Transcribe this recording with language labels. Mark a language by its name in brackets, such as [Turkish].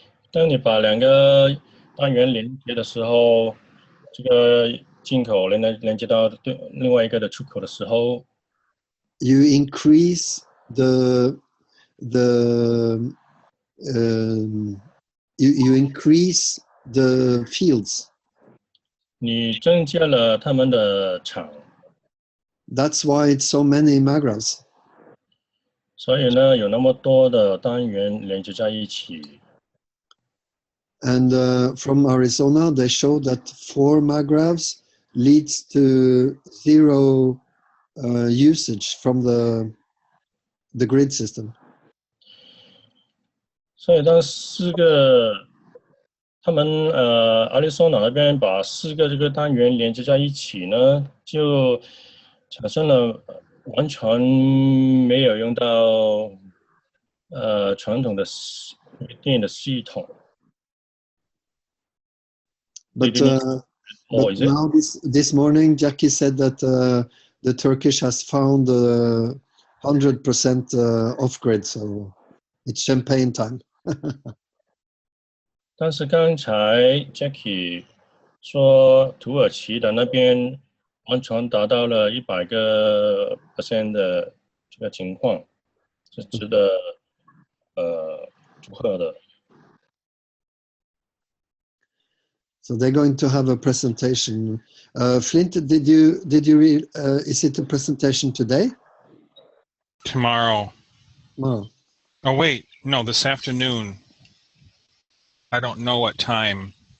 [Chinese] 当你把2个单元连接的时候，这个进口连接到另外一个的出口的时候 [English] ，you increase you increase the fields. [Chinese] 你增加了它们的场。 [English] That's why it's so many magravs. [Chinese] 所以呢，有那么多的单元连接在一起。 [English] And from Arizona, they show that 4 magravs leads to 0 usage from the grid system. [Chinese] 所以当4个，他们Arizona那边把4个这个单元连接在一起呢，就产生了完全没有用到传统的电的系统。 [English] But now this morning, Jackie said that the Turkish has found 100% off-grid, so it's champagne time. [Chinese] 但是刚才 Jackie 说土耳其的那边完全达到了100%的这个情况，是值得祝贺的。 [English] So they're going to have a presentation. Flint, did you read? Is it a presentation today? Tomorrow. Tomorrow. Oh wait, no, this afternoon. I don't know what time.